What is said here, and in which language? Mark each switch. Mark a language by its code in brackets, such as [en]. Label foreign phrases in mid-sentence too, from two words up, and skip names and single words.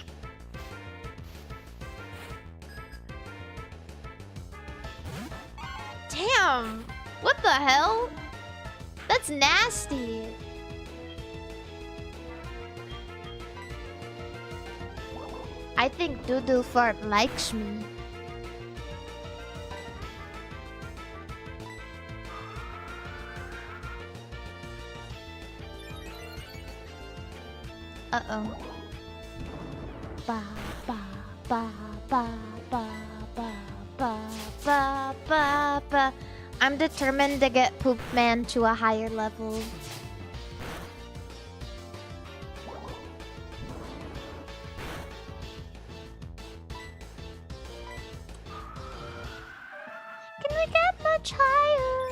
[en] Damn! What the hell? That's nasty. I think Doodle Fart likes me. Uh-oh. Ba ba ba ba ba ba ba ba ba ba. I'm determined to get Poop Man to a higher level. Can we get much higher?